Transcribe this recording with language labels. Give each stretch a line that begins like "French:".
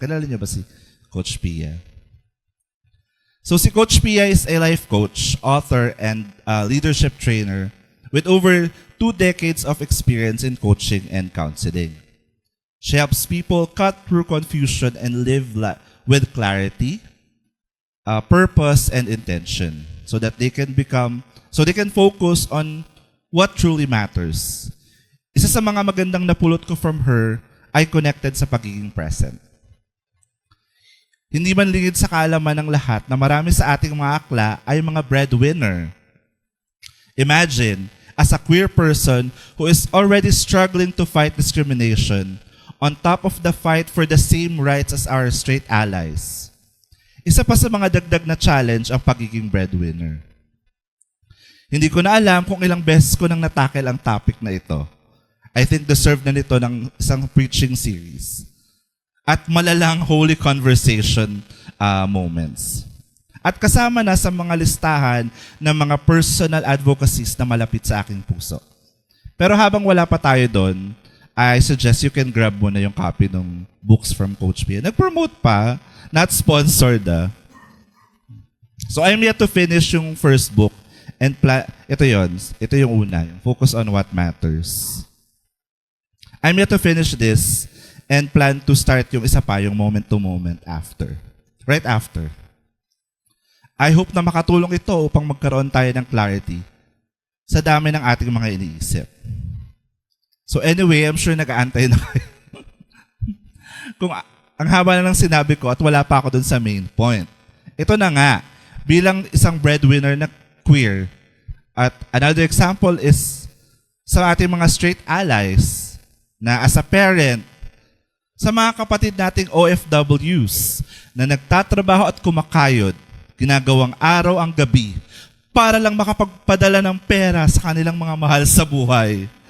Filipino: Kilala niyo ba si Coach Pia?
English: So si Coach Pia is a life coach, author, and leadership trainer with over 2 decades of experience in coaching and counseling. She helps people cut through confusion and live with clarity, purpose, and intention so that they can focus on what truly matters.
Filipino: Isa sa mga magandang napulot ko
English: from her
Filipino: ay connected sa pagiging present. Hindi man lingid sa kaalaman ng lahat na marami sa ating mga akla ay mga breadwinner.
English: Imagine, as a queer person who is already struggling to fight discrimination, on top of the fight for the same rights as our straight allies.
Filipino: Isa pa sa mga dagdag na challenge ang pagiging breadwinner. Hindi ko na alam kung ilang beses ko nang natakel ang topic na ito.
English: I think
Filipino: deserve na nito ng isang preaching series. At malalang holy conversation moments. At kasama na sa mga listahan ng mga personal advocacies na malapit sa aking puso. Pero habang wala pa tayo doon,
English: I suggest you can grab
Filipino: muna yung copy ng books from Coach Pia. Nag-promote pa,
English: not sponsored. So I'm yet to finish yung first book.
Filipino: And ito yung una, yung Focus on What Matters.
English: I'm yet to finish this and plan to start
Filipino: yung isa pa,
English: yung moment to moment after. Right after. I hope
Filipino: na makatulong ito upang magkaroon tayo ng clarity sa dami ng ating mga iniisip.
English: So anyway, I'm sure
Filipino: nag-aantay na kayo. Kung ang Ang haba na ng sinabi ko at wala pa ako dun sa main point. Ito na nga, bilang isang breadwinner na queer, at
English: another example is
Filipino: sa ating mga straight allies na
English: as a parent,
Filipino: sa mga kapatid nating OFWs na nagtatrabaho at kumakayod, ginagawang araw ang gabi para lang makapagpadala ng pera sa kanilang mga mahal sa buhay.